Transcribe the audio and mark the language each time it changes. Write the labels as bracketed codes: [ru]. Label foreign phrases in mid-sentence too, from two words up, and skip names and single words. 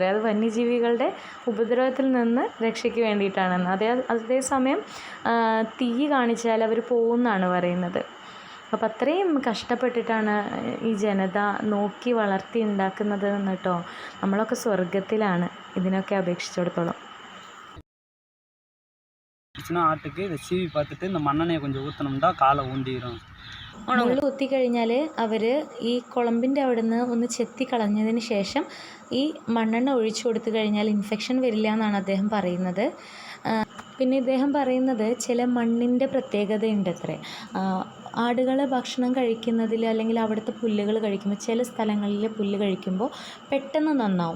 [ml] അത് വന്യജീവികളുടെ ഉപദ്രവത്തിൽ നിന്ന് രക്ഷയ്ക്ക് വേണ്ടിയിട്ടാണെന്ന്. അതേസമയം തീ കാണിച്ചാൽ അവർ പോകുമെന്നാണ് പറയുന്നത്. അപ്പം അത്രയും കഷ്ടപ്പെട്ടിട്ടാണ് ഈ ജനത നോക്കി വളർത്തി ഉണ്ടാക്കുന്നത് എന്ന് കേട്ടോ. നമ്മളൊക്കെ സ്വർഗത്തിലാണ് ഇതിനൊക്കെ അപേക്ഷിച്ചിടത്തോളം. [ta] ஆட்டுக்கு இதை சீவி பார்த்துட்டு இந்த மண்ணெண்ணெயை கொஞ்சம் ஊற்றினோம்னா காலை ஊண்டிடும். [ml] മുള്ളു കുത്തിക്കഴിഞ്ഞാൽ അവർ ഈ കുളമ്പിൻ്റെ അവിടെ നിന്ന് ഒന്ന് ചെത്തി കളഞ്ഞതിന് ശേഷം ഈ മണ്ണെണ്ണ ഒഴിച്ചു കൊടുത്തു കഴിഞ്ഞാൽ ഇൻഫെക്ഷൻ വരില്ല എന്നാണ് അദ്ദേഹം പറയുന്നത്. പിന്നെ ഇദ്ദേഹം പറയുന്നത് ചില മണ്ണിൻ്റെ പ്രത്യേകതയുണ്ട് അത്രേ. ആടുകൾ ഭക്ഷണം കഴിക്കുന്നതിൽ അല്ലെങ്കിൽ അവിടുത്തെ പുല്ലുകൾ കഴിക്കുമ്പോൾ ചില സ്ഥലങ്ങളിൽ പുല്ല് കഴിക്കുമ്പോൾ പെട്ടെന്ന് നന്നാവും.